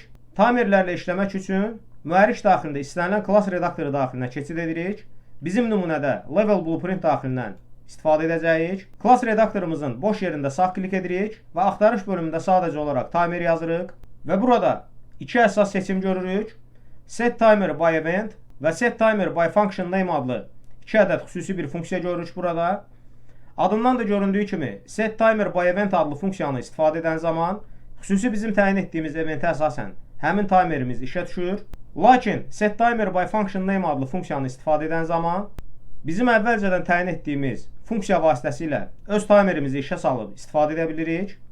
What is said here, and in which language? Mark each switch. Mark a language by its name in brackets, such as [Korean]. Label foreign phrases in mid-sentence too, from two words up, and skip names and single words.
[Azerbaijani] Timerlərlə işləmək üçün mühərrik daxilində istənilən klass redaktoru daxilinə keçid edirik. Bizim nümunədə Level Blueprint daxilindən istifadə edəcəyik. Klass redaktorumuzun boş yerində sağ klik edirik və axtarış bölümündə sadəcə olaraq timer yazırıq. Və burada iki əsas seçim görürük. Set Timer by Event və Set Timer by Function Name adlı iki ədəd xüsusi bir funksiya görürük burada. Adından da göründüyü kimi Set Timer by Event adlı funksiyanı istifadə edən zaman xüsusi bizim təyin etdiyimiz eventə əsasən həmin timerimiz işə düşür. Lakin Set Timer by Function Name adlı funksiyanı istifadə edən zaman bizim əvvəlcədən təyin etdiyimiz funksiya vasitəsilə öz timerimizi işə salıb istifadə edə bilirik.